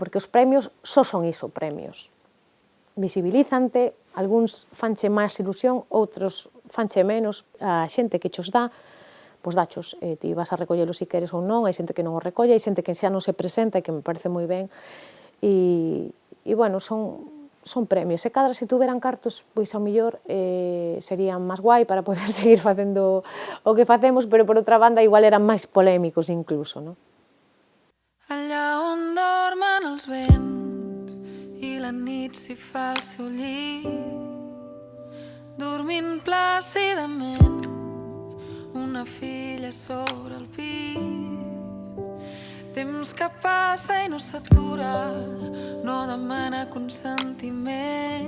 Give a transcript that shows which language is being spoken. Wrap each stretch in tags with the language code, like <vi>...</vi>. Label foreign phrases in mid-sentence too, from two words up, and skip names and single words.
<gl>Porque os premios só son iso, premios. Visibilízante, algúns fanche máis ilusión, outros fanche menos, a xente que chos dá, pois dachos, ti vas a recollelo se queres ou non, hai xente que non o recolle, hai xente que xa non se presenta e que me parece moi ben, e bueno, son premios. Se cadra, se tuveran cartos, pois ao mellor serían máis guai para poder seguir facendo o que facemos, pero por outra banda igual eran máis polémicos incluso, non?</gl> <ca>Allà on dormen els vents i la nit s'hi fa el seu llit, dormint plàcidament una filla sobre el pit. Temps que passa i no s'atura, no demana consentiment.</ca>